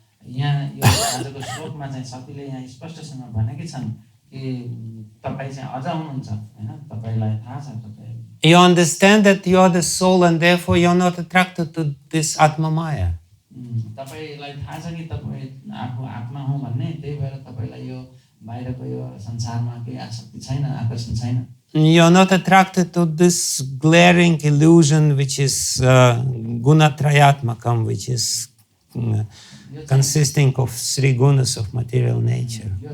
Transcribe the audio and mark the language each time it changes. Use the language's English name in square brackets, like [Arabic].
[Nepali] यहाँ यो आजको श्लोकमा चाहिँ सतीले यहाँ स्पष्टसँग भनेकै छन् कि तपाईँ चाहिँ अझ हुनुहुन्छ हैन, तपाईलाई थाहा छ तपाईँ। [English] You understand that you are the soul and therefore you are not attracted to this Atma Maya. [Nepali] तपाईलाई थाहा छ कि तपाईँ आफू आत्मा हो भन्ने, त्यही भएर तपाईलाई यो बाहिरको यो संसारमा केही आसक्ति छैन, आकर्षण छैन। [English] You are not attracted to this glaring illusion which is Gunatrayatmakam, which is consisting of three gunas of material nature.